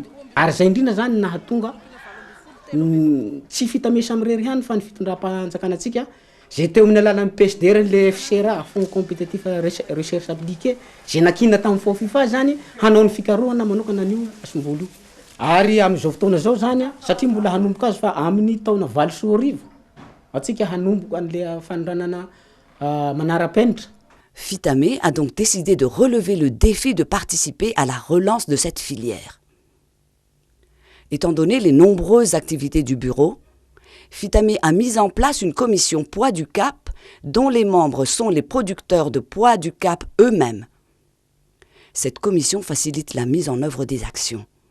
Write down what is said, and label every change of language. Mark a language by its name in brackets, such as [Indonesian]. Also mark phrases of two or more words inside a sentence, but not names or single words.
[Malagasy] Ary zay indrindra zany nahatonga tsy fitamesa amirery ihany fa ny fitondram-panjakanatsika zay teo amin'ny alalan'ny PSDR le FCRA, Fonds Compétitif Recherche Appliquée, zay nakina tamin'ny fao FIFA zany hanao ny fikarohana manokana an'io asom-bolo io. Ary amin'izao fotoana zao zany satria mbola hanomboka azy fa amin'ny taona 2010 atsika hanomboka an'le fanondranana manara-penitra. [French] Fitamé a donc décidé de relever le défi de participer à la relance de cette filière. Étant donné les nombreuses activités du bureau, Fitamé a mis en place une commission poids du cap dont les membres sont les producteurs de poids du cap eux-mêmes. Cette commission facilite la mise en œuvre des actions.